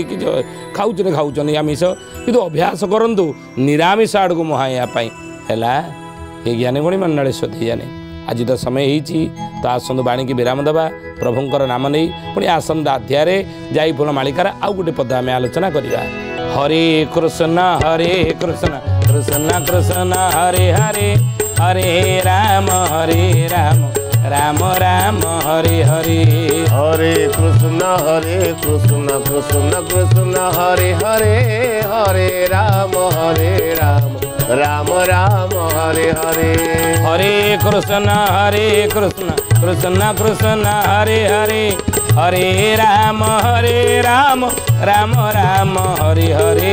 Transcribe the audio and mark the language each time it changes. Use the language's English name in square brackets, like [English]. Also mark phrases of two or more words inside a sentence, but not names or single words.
[Odia] କିଛି ଖାଉଛନ୍ତି ଆମିଷ କିନ୍ତୁ ଅଭ୍ୟାସ କରନ୍ତୁ ନିରାମିଷ ଆଡ଼କୁ ମୁହାଁଇବା ପାଇଁ ହେଲା ଏ ଜ୍ଞାନୀ ଭଳି ମଣ୍ଡଳୀ ସ୍ୱଧି ଜାନେ ଆଜି ତ ସମୟ ହେଇଛି ତ ଆସନ୍ତୁ ବାଣୀକି ବିରାମ ଦେବା ପ୍ରଭୁଙ୍କର ନାମ ନେଇ ପୁଣି ଆସନ୍ତା ଅଧ୍ୟାୟରେ ଯାଇ ଫୁଲ ମାଳିକାର ଆଉ ଗୋଟେ ପଦ ଆମେ ଆଲୋଚନା କରିବା [Sanskrit] ହରେ କୃଷ୍ଣ କୃଷ୍ଣ କୃଷ୍ଣ ହରେ ହରେ ହରେ ରାମ ରାମ ରାମ ହରେ ହରେ हरे कृष्ण कृष्ण कृष्ण हरे हरे हरे राम राम राम हरे हरे हरे कृष्ण कृष्ण कृष्ण हरे हरे हरे राम राम राम हरे हरे